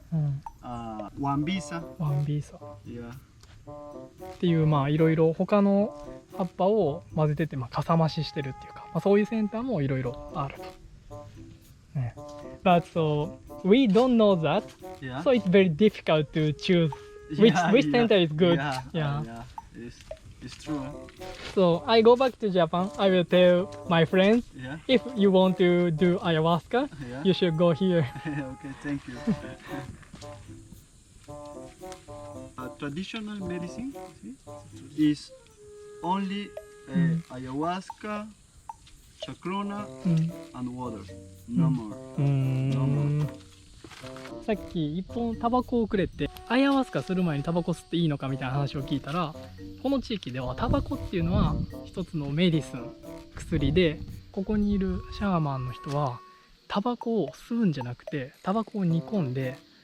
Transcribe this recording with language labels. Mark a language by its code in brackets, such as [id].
[en] うん、 wambisa. ワンビーサ Yeah. [ja] っていうまあいろいろ他の葉っぱを混ぜててまあかさ増ししてるっていうか、まあ、そういうセンターもいろいろあると、ね、 [en] But so we don't know that Yeah. so it's very difficult to choose which center is good. Yeah. Yeah. It's true. So I go back to Japan. I will tell my friends Yeah. if you want to do ayahuasca, Yeah. you should go here. Okay, thank you. Traditional medicine is only ayahuasca, chacruna, うん and water. No more. [ja] さっき一本タバコをくれってアヤワスカする前にタバコ吸っていいのかみたいな話を聞いたらこの地域ではタバコっていうのは一つのメディスン薬でここにいるシャーマンの人はタバコを吸うんじゃなくてタバコを煮込んで